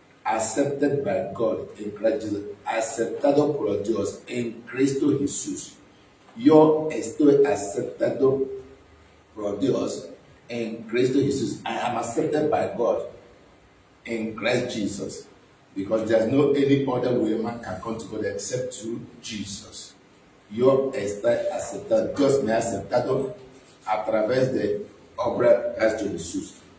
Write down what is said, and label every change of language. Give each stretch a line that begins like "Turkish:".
English: Accepted by God in Christ Jesus.
Spanish: Aceptado por Dios en Cristo Jesús. Yo estoy aceptado por Dios en Cristo Jesús.
English: I am accepted by God in Christ Jesus. Because there's no any other way man can come to God except through Jesus.
Spanish: Yo estoy aceptado. Dios me ha aceptado a través de obra de Cristo Jesús.